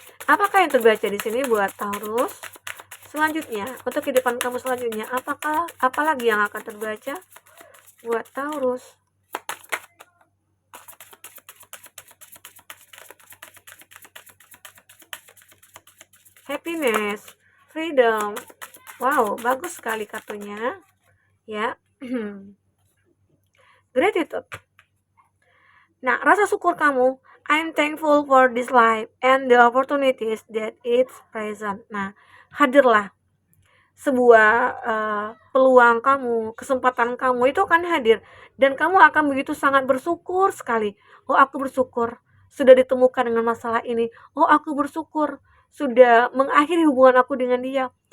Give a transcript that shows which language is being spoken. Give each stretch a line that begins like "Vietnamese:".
Indonesian: Apakah yang terbaca di sini buat Taurus? Selanjutnya, untuk kehidupan kamu selanjutnya, apalagi yang akan terbaca buat Taurus?
English: Happiness, freedom.
Indonesian: Wow, bagus sekali kartunya. Ya.
English: Gratitude.
Indonesian: Nah, rasa syukur kamu,
English: I'm thankful for this life and the opportunities that it's present.
Indonesian: Nah, hadirlah sebuah peluang kamu, kesempatan kamu itu akan hadir dan kamu akan begitu sangat bersyukur sekali. Oh, aku bersyukur sudah ditemukan dengan masalah ini. Oh, aku bersyukur sudah mengakhiri hubungan aku dengan dia.